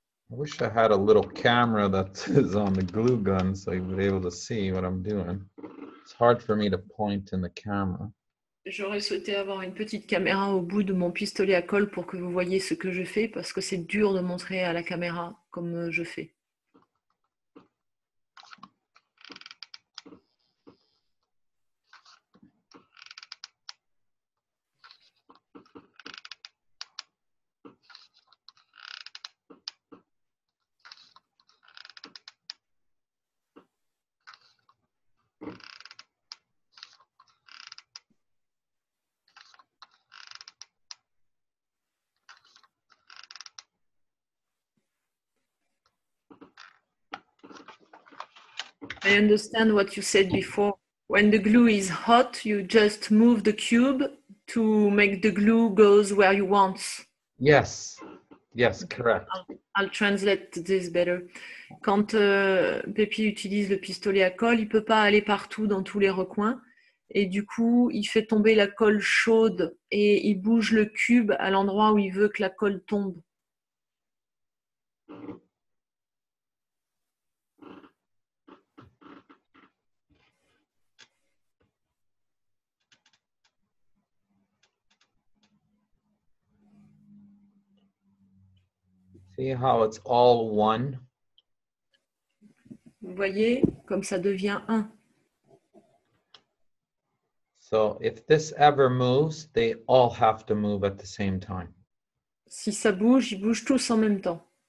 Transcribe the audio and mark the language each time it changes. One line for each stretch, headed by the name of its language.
English: I wish I had a little camera that is on the glue gun so you would be able to see what I'm doing. It's hard for me to point in the camera.
French: J'aurais souhaité avoir une petite caméra au bout de mon pistolet à colle pour que vous voyez ce que je fais, parce que c'est dur de montrer à la caméra comme je fais.
English: I understand what you said before. When the glue is hot, you just move the cube to make the glue goes where you want. Yes, yes, correct. I'll translate this better.
French: Quand Pépi utilise le pistolet à colle, il ne peut pas aller partout dans tous les recoins. Et du coup, il fait tomber la colle chaude et il bouge le cube à l'endroit où il veut que la colle tombe.
English: See how it's all one?
French: Vous voyez, comme ça devient un.
English: So if this ever moves, they all have to move at the same time.
French: Si ça bouge, ils bougent tous en même temps.